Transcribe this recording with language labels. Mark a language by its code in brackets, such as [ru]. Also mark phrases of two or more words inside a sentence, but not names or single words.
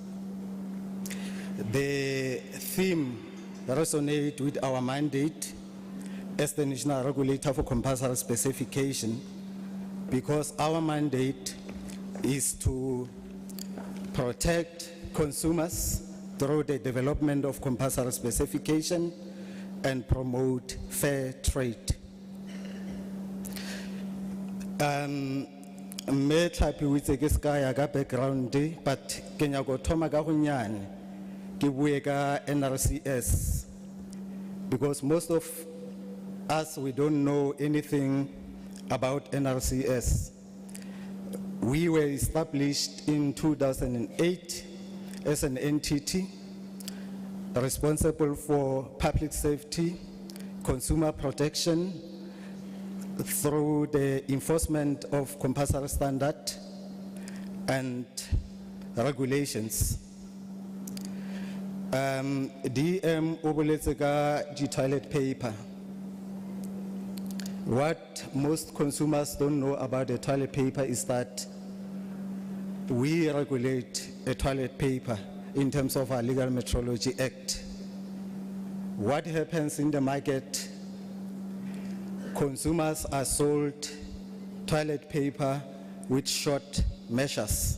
[en] The theme resonates with our mandate as the National Regulator for Compulsory Specification, because our mandate is to protect consumers through the development of compulsory specification and promote fair trade. [tn] Me Tlhapi o itse ke ska ya ka background, but ke nya go thoma ka go nyane ke bue ka NRCS, [en] because most of us, we don't know anything about NRCS. We were established in 2008 as an entity responsible for public safety, consumer protection, through the enforcement of compulsory standard and regulations. [tn] DM o boletse ka di- [en] toilet paper. What most consumers don't know about the toilet paper is that we regulate a toilet paper in terms of our Legal Metrology Act. What happens in the market, consumers are sold toilet paper with short measures.